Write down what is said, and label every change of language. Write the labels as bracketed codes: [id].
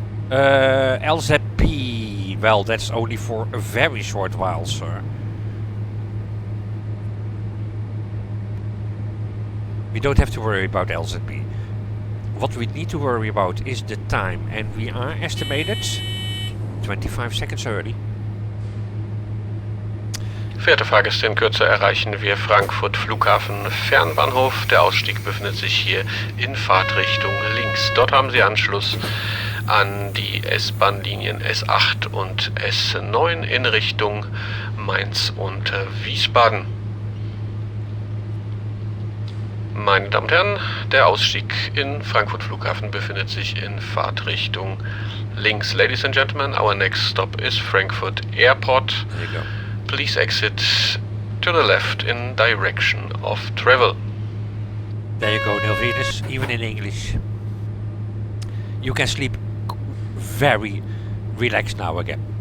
[en] LZP. Well, that's only for a very short while, sir. We don't have to worry about LZP. What we need to worry about is the time, and we are estimated 25 seconds early. [de] Verehrte Fahrgäste, in Kürze erreichen wir Frankfurt Flughafen Fernbahnhof. Der Ausstieg befindet sich hier in Fahrtrichtung links. Dort haben Sie Anschluss an die S-Bahn-Linien S8 und S9 in Richtung Mainz und Wiesbaden. Meine Damen und Herren, der Ausstieg in Frankfurt Flughafen befindet sich in Fahrtrichtung links. [en] Ladies and gentlemen, our next stop is Frankfurt Airport. There you go. Please exit to the left in direction of travel. There you go, Nelvinus, even in English. You can sleep very relaxed now again.